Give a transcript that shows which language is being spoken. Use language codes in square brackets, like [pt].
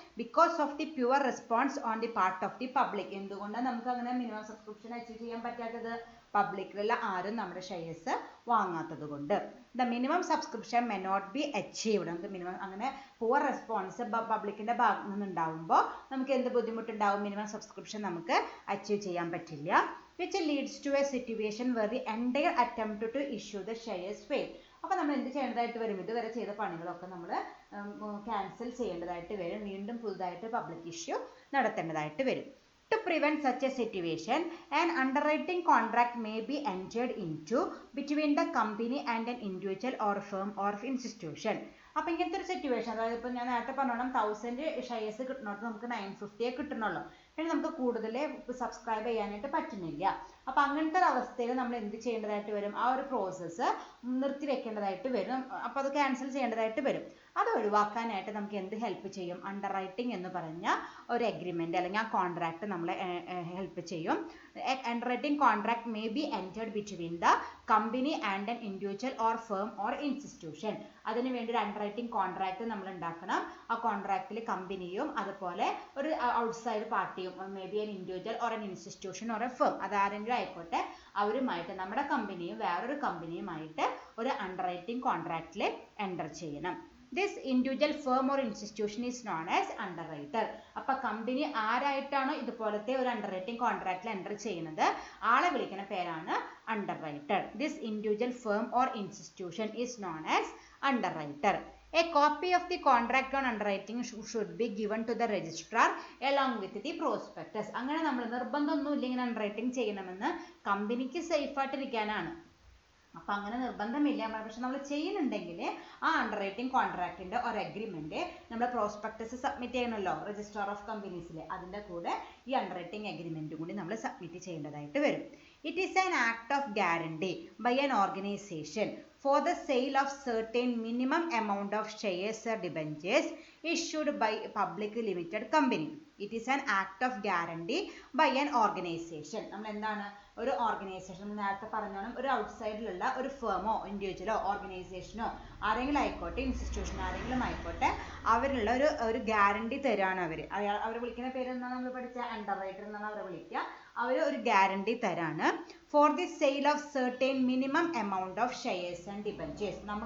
[en] Because of the poor response on the part of the public. [ml] എന്തുകൊണ്ടാണ് നമുക്ക് അങ്ങനെ minimum subscription achieve ചെയ്യാൻ പറ്റാത്തത്, പബ്ലിക്കിലുള്ള ആരും നമ്മുടെ ഷെയർസ് വാങ്ങാത്തത് കൊണ്ട്. [en] The minimum subscription may not be achieved. [ml] നമുക്ക് മിനിമം അങ്ങനെ പുവർ റെസ്പോൺസ് പബ്ലിക്കിന്റെ ഭാഗത്ത് നിന്ന് ഉണ്ടാവുമ്പോൾ നമുക്ക് എന്ത് ബുദ്ധിമുട്ടുണ്ടാവും, മിനിമം സബ്സ്ക്രിപ്ഷൻ നമുക്ക് അച്ചീവ് ചെയ്യാൻ പറ്റില്ല. [en] which leads to a situation where the entire attempt to issue the shares fail. [ml] അപ്പോൾ നമ്മൾ എന്ത് ചെയ്യേണ്ടതായിട്ട് വരും, ഇതുവരെ ചെയ്ത പണികളൊക്കെ നമ്മൾ ക്യാൻസൽ ചെയ്യേണ്ടതായിട്ട് വരും, വീണ്ടും പുതുതായിട്ട് പബ്ലിക് ഇഷ്യൂ നടത്തേണ്ടതായിട്ട് വരും. [en] To prevent such a situation, an underwriting contract may be entered into between the company and an individual or firm or institution. [ml] അപ്പോൾ ഇങ്ങനത്തെ ഒരു സിറ്റുവേഷൻ, അതായത് ഇപ്പോൾ ഞാൻ നേരത്തെ പറഞ്ഞോണം 1000 ഷെയർസ് കിട്ടണോട്ട് നമുക്ക് 950 കിട്ടണുള്ളൂ, പിന്നെ നമുക്ക് കൂടുതൽ സബ്സ്ക്രൈബ് ചെയ്യാനായിട്ട് പറ്റുന്നില്ല. അപ്പോൾ അങ്ങനത്തെ ഒരു അവസ്ഥയിൽ നമ്മൾ എന്ത് ചെയ്യേണ്ടതായിട്ട് വരും, ആ ഒരു പ്രോസസ്സ് നിർത്തി വെക്കേണ്ടതായിട്ട് വരും. അപ്പോൾ അത് ക്യാൻസൽ ചെയ്യേണ്ടതായിട്ട് വരും. അത് ഒഴിവാക്കാനായിട്ട് നമുക്ക് എന്ത് ഹെൽപ്പ് ചെയ്യും, അണ്ടർ റൈറ്റിംഗ് എന്ന് പറഞ്ഞ ഒരു എഗ്രിമെന്റ് അല്ലെങ്കിൽ ആ കോൺട്രാക്ട് നമ്മളെ ഹെൽപ്പ് ചെയ്യും. [en] Underwriting contract may be entered between the company and an individual or firm or institution. [ml] അതിന് വേണ്ടി ഒരു അണ്ടർ റൈറ്റിംഗ് കോൺട്രാക്ട് നമ്മൾ ഉണ്ടാക്കണം. ആ കോൺട്രാക്റ്റിൽ കമ്പനിയും അതുപോലെ ഒരു ഔട്ട്സൈഡ് പാർട്ടിയും, [en] may be an individual or an institution or a firm, [ml] അതാരെങ്കിലും ആയിക്കോട്ടെ, അവരുമായിട്ട് നമ്മുടെ കമ്പനിയും വേറൊരു കമ്പനിയുമായിട്ട് ഒരു അണ്ടർ റൈറ്റിംഗ് കോൺട്രാക്റ്റിൽ എൻ്റർ ചെയ്യണം. [en] This individual firm or institution is known as underwriter. [ml] അപ്പോൾ കമ്പനി ആരായിട്ടാണോ ഇതുപോലത്തെ ഒരു അണ്ടർറൈറ്റിംഗ് കോൺട്രാക്റ്റിൽ എൻ്റർ ചെയ്യുന്നത്, ആളെ വിളിക്കുന്ന പേരാണ് underwriter. [en] This individual firm or institution is known as underwriter. A copy of the contract on underwriting should be given to the registrar along with the prospectus. [ml] അങ്ങനെ നമ്മൾ നിർബന്ധമൊന്നുമില്ല ഇങ്ങനെ അണ്ടർറൈറ്റിംഗ് ചെയ്യണമെന്ന്, കമ്പനിക്ക് സേഫ് ആയിട്ടിരിക്കാനാണ്. അപ്പം അങ്ങനെ നിർബന്ധമില്ല, പക്ഷെ നമ്മൾ ചെയ്യുന്നുണ്ടെങ്കിൽ ആ അണ്ടർറൈറ്റിംഗ് കോൺട്രാക്റ്റിന്റെ ഒരു അഗ്രിമെന്റ് നമ്മൾ പ്രോസ്പെക്ടസ് സബ്മിറ്റ് ചെയ്യണമല്ലോ രജിസ്ട്രാർ ഓഫ് കമ്പനീസിൽ, അതിന്റെ കൂടെ ഈ അണ്ടർറൈറ്റിംഗ് അഗ്രിമെന്റും കൂടി നമ്മൾ സബ്മിറ്റ് ചെയ്യേണ്ടതായിട്ട് വരും. [en] It is an act of guarantee by an organization for the sale of certain minimum amount of shares or debentures issued by a public limited company. It is an act of guarantee by an organization. [ml] നമ്മൾ എന്താണ് ഒരു organisation, നേരത്തെ പറഞ്ഞോണം, ഒരു ഔട്ട്സൈഡിലുള്ള ഒരു ഫേമോ ഇൻഡിവിജ്വലോ ഓർഗനൈസേഷനോ ആരെങ്കിലും ആയിക്കോട്ടെ, institution ആരെങ്കിലും ആയിക്കോട്ടെ, അവരുള്ള ഒരു ഗ്യാരണ്ടി തരാണ്. അവർ വിളിക്കുന്ന പേര് എന്താണ് നമ്മൾ പഠിച്ച അണ്ടർറൈറ്റർ എന്നാണ് അവരെ വിളിക്കുക. അവർ ഒരു ഗ്യാരണ്ടി തരാണ് [en] For the sale of certain minimum amount of shares and debentures.